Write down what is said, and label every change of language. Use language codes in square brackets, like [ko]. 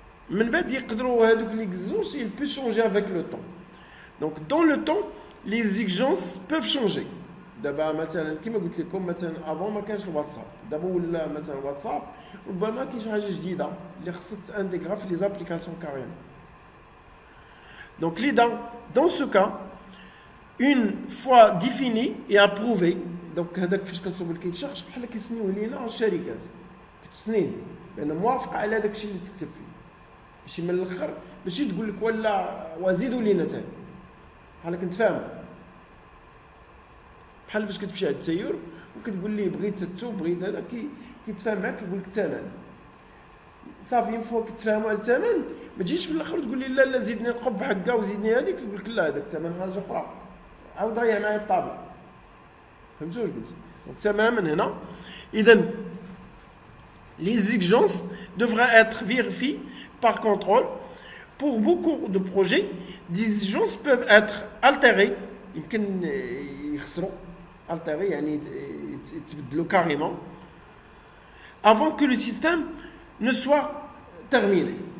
[ar] من بعد يقدروا هذوك لي اكزيجونس [fr] il peut changer avec le temps. Donc dans le temps les exigences peuvent changer. [ar] دابا مثلا كما قلت لكم مثلا افون ما كانش الواتساب، دابا ولا مثلا الواتساب ربما كاين شي حاجه جديده اللي خصك تانتيغرا في لي زابليكاسيون كاريم. [fr] Donc dans ce cas une fois défini et approuvé [ar] donc هذاك فاش كنصوب كيتشارج بحال كيسنيوه لينا الشركات كتسنين لان موافق على داك الشيء اللي تكتب فيه ماشي من الاخر ماشي تقول لك ولا وزيدوا لينا ثاني بحال كنتفاهم بحال فاش كتمشي على التاير وكتقول ليه بغيت التو بغيت هذا كيتفاهم معاك كيقول لك الثمن صافي اون فوا كتفاهموا على الثمن ما تجيش في الاخر تقول لي لا لا زيدني القب هكا وزيدني هذيك يقول لك لا هذاك الثمن حاجه اخرى عاود ريح معايا الطابع فهمتوا واش قلت تماما هنا اذا [fr] les exigences devraient être vérifiées par contrôle. Pour beaucoup de projets des exigences peuvent être altérées [ar] يمكن يخسروا [fr] altérées [ar] يعني يتبدلوا [fr] carrément avant que le système ne soit terminé.